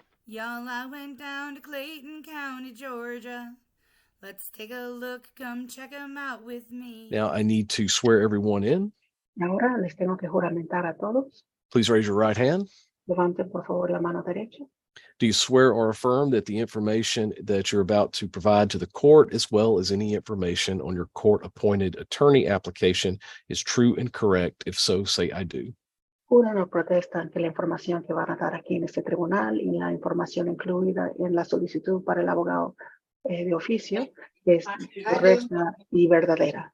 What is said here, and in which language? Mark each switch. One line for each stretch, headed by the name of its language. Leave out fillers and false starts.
English: Y'all, I went down to Clayton County, Georgia. Let's take a look, come check 'em out with me. Now I need to swear everyone in.
Spanish: Ahora les tengo que juramentar a todos.
English: Please raise your right hand.
Spanish: Levanten por favor la mano derecha.
English: Do you swear or affirm that the information that you're about to provide to the court, as well as any information on your court-appointed attorney application, is true and correct? If so, say I do.
Spanish: Juran o protestan que la información que van a dar aquí en este tribunal y la información incluida en la solicitud para el abogado de oficio es correcta y verdadera.